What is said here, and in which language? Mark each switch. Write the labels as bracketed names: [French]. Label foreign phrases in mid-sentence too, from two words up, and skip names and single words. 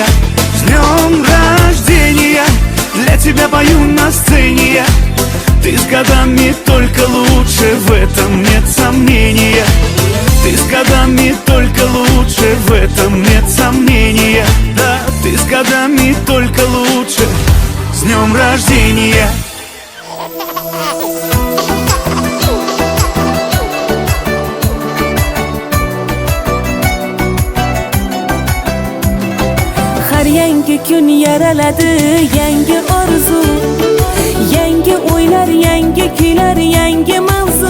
[Russian] С днем рождения для тебя пою на сцене я. Ты с годами только лучше, в этом нет сомнения. Ты с годами только лучше, в этом нет сомнения. Да, ты с годами только лучше. С днем рождения! [Uzbek] Yangi kun yaraladi, yangi orzu, yangi o'ylar, yangi kuylar, yangi mavzu.